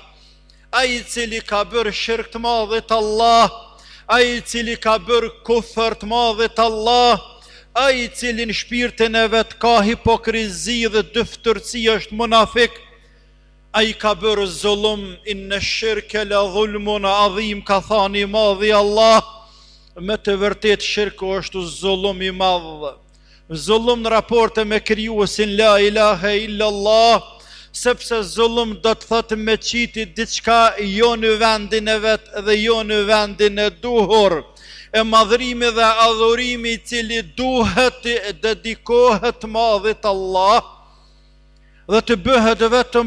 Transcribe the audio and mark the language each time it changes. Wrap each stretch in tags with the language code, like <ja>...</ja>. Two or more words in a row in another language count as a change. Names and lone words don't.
<sq>Ai i cili ka bërë shirk të madhit Allah, ai i cili ka bërë kufër të madhit Allah, ai i cili në shpirtin e vet ka hipokrizi dhe dëftërsi është munafik, ai ka bërë zullum.</sq> <ar>إن الشرك لظلم عظيم,</ar> <sq>ka thani madhi Allah. Me të vërtet shirku është zullum i madh. Zullum në raporte me krijuesin</sq> <ar>لا إله إلا الله,</ar> <sq>sepse zullum do të thotë me qiti diçka jo në vendin e vet dhe jo në vendin e duhur. E madhrimi dhe adhurimi i cili duhet të dedikohet madhit Allah dhe të bëhet vetëm</sq>